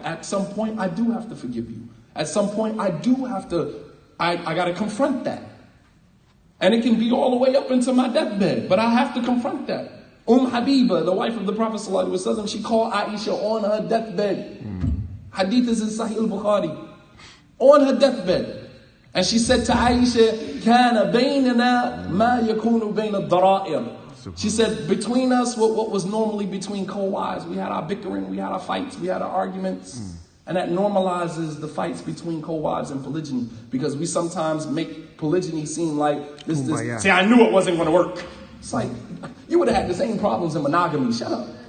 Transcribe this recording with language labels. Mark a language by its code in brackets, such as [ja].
[en] At some point, I do have to forgive you. At some point, I do have to, I got to confront that. And it can be all the way up into my deathbed, but I have to confront that. Habiba, the wife of the Prophet ﷺ, she called Aisha on her deathbed. Hadith is in Sahih al-Bukhari. On her deathbed. [ar] And she said to Aisha, كَانَ بَيْنَنَا مَا يَكُونُ بَيْنَ الضَّرَائِرِ. [en] She said, between us, what was normally between co-wives, we had our bickering, we had our fights, we had our arguments. And that normalizes the fights between co-wives and polygyny. Because we sometimes make polygyny seem like this. See, I knew it wasn't going to work. It's like, you would have had the same problems in monogamy. Shut up.